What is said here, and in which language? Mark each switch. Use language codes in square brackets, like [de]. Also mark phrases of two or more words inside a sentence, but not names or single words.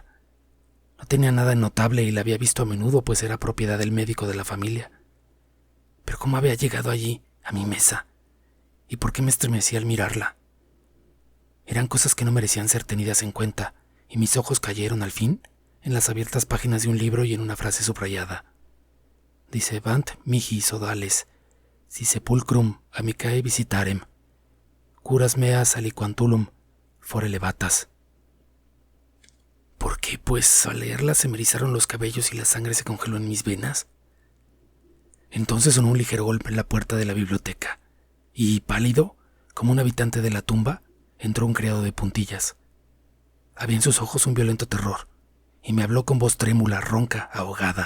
[es] No tenía nada notable y la había visto a menudo, pues era propiedad del médico de la familia. Pero ¿cómo había llegado allí, a mi mesa? ¿Y por qué me estremecí al mirarla? Eran cosas que no merecían ser tenidas en cuenta, y mis ojos cayeron al fin en las abiertas páginas de un libro y en una frase subrayada. [la] Dicebant mihi sodales, si sepulcrum amicae visitarem, curas meas aliquantulum fore levatas. [es] ¿Por qué, pues, al leerla se me erizaron los cabellos y la sangre se congeló en mis venas? Entonces sonó un ligero golpe en la puerta de la biblioteca, y, pálido, como un habitante de la tumba, entró un criado de puntillas. Había en sus ojos un violento terror, y me habló con voz trémula, ronca, ahogada.